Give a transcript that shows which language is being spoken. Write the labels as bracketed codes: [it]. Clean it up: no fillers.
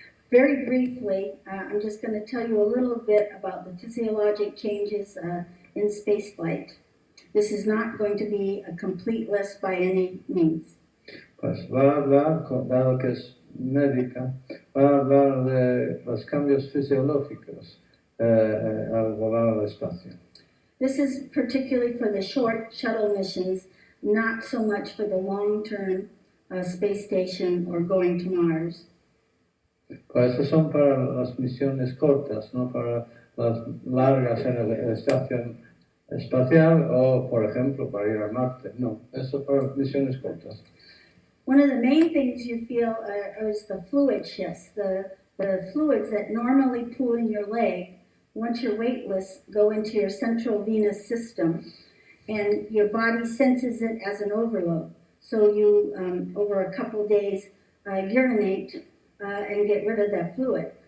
[en] Very briefly, I'm just going to tell you a little bit about the physiologic changes in spaceflight. This is not going to be a complete list by any means. [es] Pues va a hablar, dado que es médica, va a hablar de los cambios fisiológicos al volar al espacio. [en] This is particularly for the short shuttle missions, not so much for the long-term space station or going to Mars. [es] Pues eso son para las misiones cortas, no para las largas en la estación espacial o, por ejemplo, para ir a Marte. No, eso para misiones cortas. [en] One of the main things you feel is the fluid shifts. The fluids that normally pool in your leg, once you're weightless, go into your central venous system, and your body senses it as an overload. So you, over a couple days, urinate and get rid of that fluid.